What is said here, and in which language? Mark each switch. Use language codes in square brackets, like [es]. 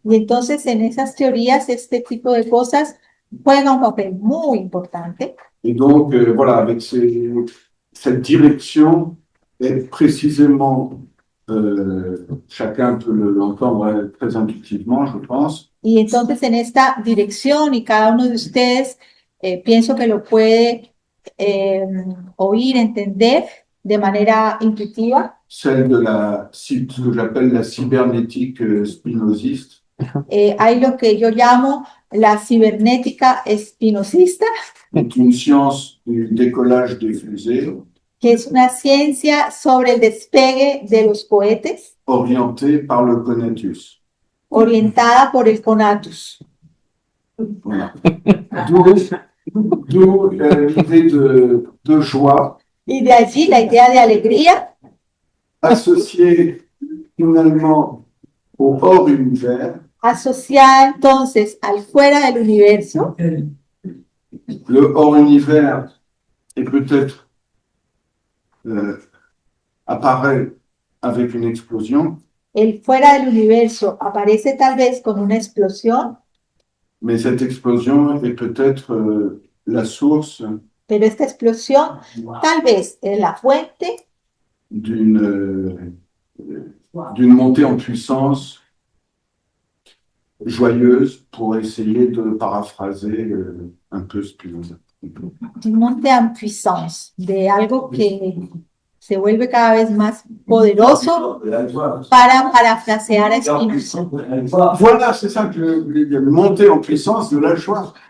[es] Y entonces en esas teorías este tipo de cosas juega un papel muy importante. [fr] Et donc, voilà, avec cette direction, est précisément, chacun peut l'entendre très intuitivement, je pense, [es] Y entonces en esta dirección, y cada uno de ustedes pienso que lo puede oír, entender de manera intuitiva, [fr] celle de ce que j'appelle la cybernétique spinoziste, [es] hay lo que yo llamo la cibernética espinosista, [fr] est une science du décollage des fusées [es] que es una ciencia sobre el despegue de los cohetes, [fr] orientée par le conatus. [es] orientada por el conatus. [fr] Voilà. D'où l'idée de joie [es] Y de allí la idea de alegría, [fr] associée finalement au hors-univers. [es] asociada entonces al fuera del universo. [fr] Le hors-univers est peut-être apparaît avec une explosion, [es] El fuera del universo aparece tal vez con una explosión, [fr] mais cette explosion est peut-être la source [es] pero esta explosión tal vez es la fuente [fr] d'une montée en puissance joyeuse, pour essayer de paraphraser un peu Spinoza. d'une montée en puissance, [es] de algo que se vuelve cada vez más poderoso para parafrasear a Spinoza. [fr] Voilà, c'est ça que je voulais dire, une montée en puissance de la joie.